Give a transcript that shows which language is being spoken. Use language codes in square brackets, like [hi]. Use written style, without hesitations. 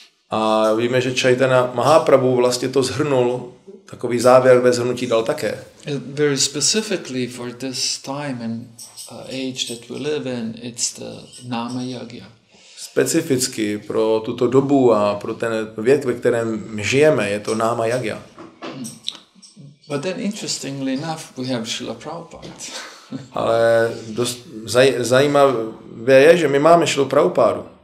[cs] A víme, že Chaitanya Mahaprabhu vlastně to shrnul, takový závěr ve shrnutí dal také. [en] Very specifically for this time and age that we live in, it's the Nama Yagya. [cs] Specificky pro tuto dobu a pro ten věk, ve kterém žijeme, je to Nama Yagya. [en] But then interestingly enough, we have Srila Prabhupada. [cs] Ale dost zajímavé je, že my máme Šrilu Prabhupádu,